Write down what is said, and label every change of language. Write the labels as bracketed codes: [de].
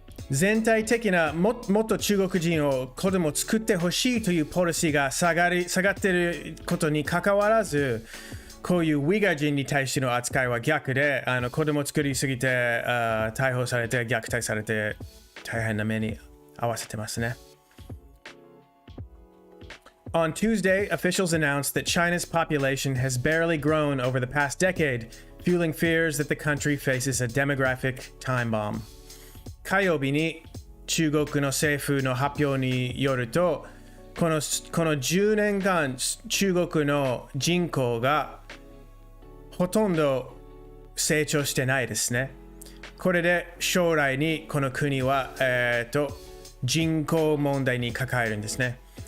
[ja] 全体的なもっと中国人を子供を作ってほしいというポリシーが下がっていることにかかわらず、こういうウィガー人に対しての扱いは逆で、子供を作りすぎて逮捕されて虐待されて大変な目に遭わせてますね。 [en] On Tuesday, officials announced that China's population has barely grown over the past decade, fueling fears that the country faces a demographic time bomb. [ja] 火曜日に中国の政府の発表によると、この10年間中国の人口がほとんど成長してないですね。これで将来にこの国は、人口問題に抱えるんですね。